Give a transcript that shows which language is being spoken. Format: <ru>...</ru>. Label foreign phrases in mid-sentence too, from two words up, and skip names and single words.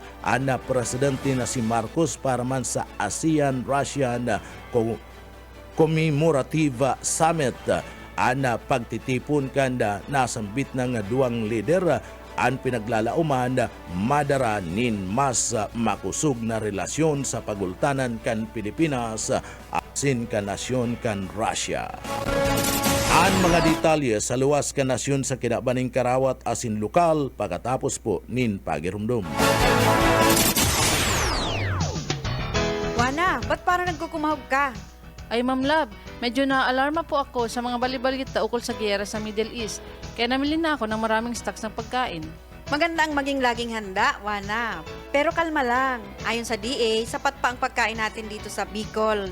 <bik>Ang presidente na si Marcos para man sa ASEAN-Russian Commemorative Summit ang pagtitipon kanda nasambit ng duwang leader ang pinaglalauman madara nin mas makusog na relasyon sa pagultanan kan Pilipinas asin kan nasyon kan Russia. Ang mga detalye sa luwas kan nasyon sa kinabaning karawat asin lokal pagkatapos po nin pagirumdum.</bik> <tl>Wana, ba't parang nagkukumahog ka? Ay Ma'am Love, medyo na-alarma po ako sa mga balibalita ukol sa giyera sa Middle East. Kaya namili na ako ng maraming stocks ng pagkain. Maganda ang maging laging handa, Wana. Pero kalma lang. Ayon sa DA, sapat pa ang pagkain natin dito sa Bicol.</tl>